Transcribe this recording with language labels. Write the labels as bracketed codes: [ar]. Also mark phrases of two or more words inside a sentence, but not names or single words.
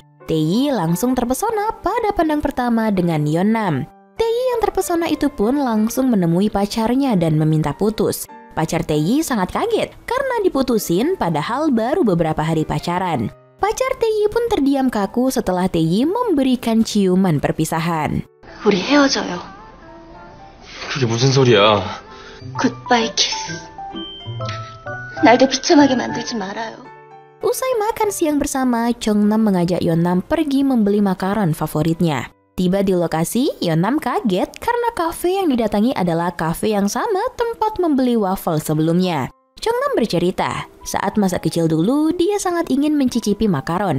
[id] Tae langsung terpesona pada pandang pertama dengan Yeonnam. Tae yang terpesona itu pun langsung menemui pacarnya dan meminta putus. Pacar Tae sangat kaget karena diputusin padahal baru beberapa hari pacaran. Pacar Tae pun terdiam kaku setelah Tae memberikan ciuman perpisahan. [ko] 우리 헤어져요. 그게 무슨 소리야? 굿바이 키스. 날도 비참하게 만들지 말아요. [id] Usai makan siang bersama, Jeonnam mengajak Yeonnam pergi membeli makanan favoritnya. Tiba di lokasi, Yeonnam kaget karena kafe yang didatangi adalah kafe yang sama tempat membeli waffle sebelumnya. Jeonnam bercerita, saat masa kecil dulu dia sangat ingin mencicipi makaron.